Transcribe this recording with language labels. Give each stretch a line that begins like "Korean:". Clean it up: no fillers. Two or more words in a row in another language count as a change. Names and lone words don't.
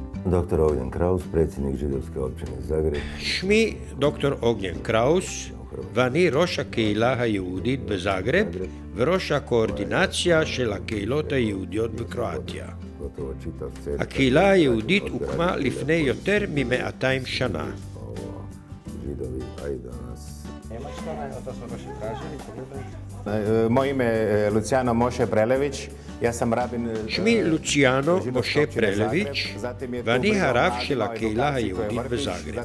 Croatian: Dr. Ognjen Kraus, predsjednik židovske općine Zagreb.
Hebrew: שמי דוקטור אוגנין קראוס, ואני ראש הקהילה היהודית בזאגרב וראש הקואורדינציה של הקהילות היהודיות בקרואטיה. הקהילה היהודית הוקמה לפני יותר מ-200 שנה.
Croatian: Moje ime je Luciano Moše Prelević. Ja sam rabin...
Hebrew: שמי לוציאנו משה פרלביץ' ואני הרב של הקהילה היהודית בזאגרב.